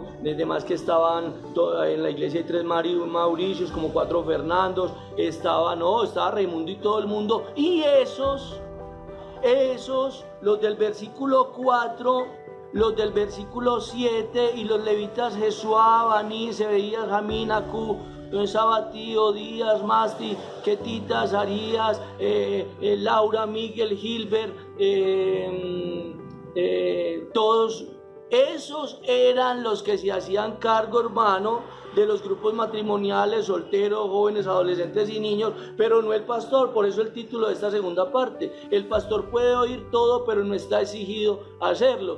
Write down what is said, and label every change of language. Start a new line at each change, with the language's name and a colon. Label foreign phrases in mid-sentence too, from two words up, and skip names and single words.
Spanish: desde más que estaban en la iglesia hay 3 Mauricios, como 4 Fernandos, estaba Raimundo y todo el mundo, y esos, los del versículo 4, los del versículo 7, y los levitas Jesuá, Baní, Sebeías, Jamín, Acú, Sabatí, Odías, Masti, Quetitas, Arías, Laura, Miguel, Gilbert, todos esos eran los que se hacían cargo, hermano, de los grupos matrimoniales, solteros, jóvenes, adolescentes y niños, pero no el pastor. Por eso el título de esta segunda parte: el pastor puede oír todo, pero no está exigido hacerlo.